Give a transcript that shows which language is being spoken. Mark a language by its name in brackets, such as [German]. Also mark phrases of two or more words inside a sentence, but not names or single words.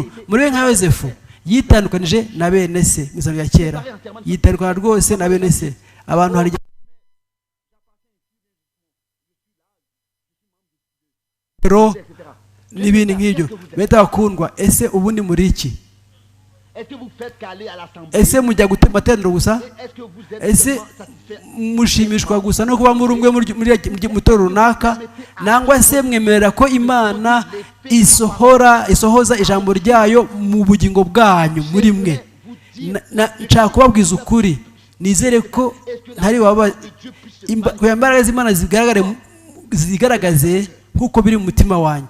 [Kinyarwanda] Muri nka Yosefu yitandukanije na bene se mu ya kera, yitandukana rwose na bene se. Abantu hari n'ibindi nk'ibyo. Beta bakundwa, ese ubundi muri iki? [French] Est-ce que vous faites qu'aller à l'assemblée? [Kinyarwanda] ese mujya gutema materaniro gusa? [French] Est-ce que vous êtes [Kinyarwanda] ese [French] vraiment satisfait? [Kinyarwanda] mushimishwa gusa no kuba muri umwe mu itorero runaka, nangwa se mwemerera ko Imana isohoza ijambo ryayo mu bugingo bwanyu muri mwe? Nshaka kubabwiza ukuri, nizere ko ntari waba imbaraga z'Imana zigaragaze nk'uko biri mu mutima wanjye.